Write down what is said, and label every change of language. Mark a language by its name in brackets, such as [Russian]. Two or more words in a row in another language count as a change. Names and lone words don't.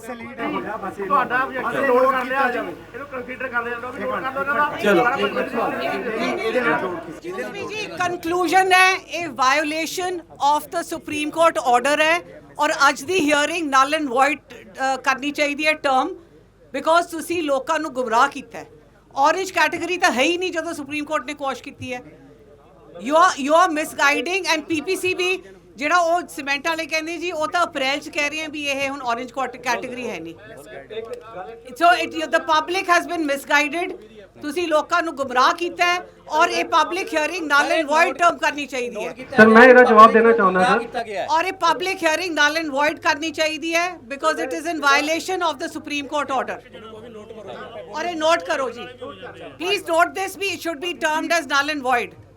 [Punjabi] ਤੁਹਾਡਾ [English] objection note [Punjabi] ਕਰ ਲਿਆ ਜਾਵੇ, ਇਹਨੂੰ ਕੰਸੀਡਰ ਕਰ ਲਿਆ ਜਾਵੇ, ਨੋਟ ਕਰ ਲਓ ਜੀ। ਕੰਕਲੂਜਨ ਹੈ ਇਹ [English] violation of the Supreme Court order [Punjabi] ਹੈ ਔਰ ਅੱਜ ਦੀ [English] hearing null and void [Punjabi] ਕਰਨੀ ਚਾਹੀਦੀ ਹੈ [English] term, because [Punjabi] ਤੁਸੀਂ ਲੋਕਾਂ ਨੂੰ ਗੁੰਮਰਾਹ ਕੀਤਾ ਹੈ। [English] orange category [Punjabi] ਤਾਂ ਹੈ ਹੀ ਨਹੀਂ ਜਦੋਂ ਸੁਪਰੀਮ ਕੋਰਟ ਨੇ ਕੋਸ਼ ਕੀਤੀ ਹੈ। [English] you are misguiding and PPCB [Punjabi] ਜਿਹੜਾ ਉਹ ਸੀਮੈਂਟ ਵਾਲੇ ਕਹਿੰਦੇ ਜੀ ਉਹ ਤਾਂ ਅਪ੍ਰੈਲ 'ਚ ਕਹਿ ਰਹੇ ਆ ਵੀ ਇਹ ਹੁਣ [English] orange category [Punjabi] ਹੈ ਨਹੀਂ। [English] ਸੋ the public has been misguided, [Punjabi] ਤੁਸੀਂ ਲੋਕਾਂ ਨੂੰ ਗੁੰਮਰਾਹ ਕੀਤਾ ਹੈ ਔਰ ਇਹ [English] public hearing null and void term [Punjabi] ਕਰਨੀ ਚਾਹੀਦੀ ਹੈ। ਸਰ ਮੈਂ ਇਹਦਾ ਜਵਾਬ ਦੇਣਾ ਚਾਹੁੰਦਾ ਸਰ, ਔਰ ਇਹ [English] public hearing null and void [Punjabi] ਕਰਨੀ ਚਾਹੀਦੀ ਹੈ [English] because it is in violation of the Supreme Court order. [Punjabi] ਔਰ ਇਹ ਨੋਟ ਕਰੋ ਜੀ, [English] please note this ਵੀ it should be termed as null and void।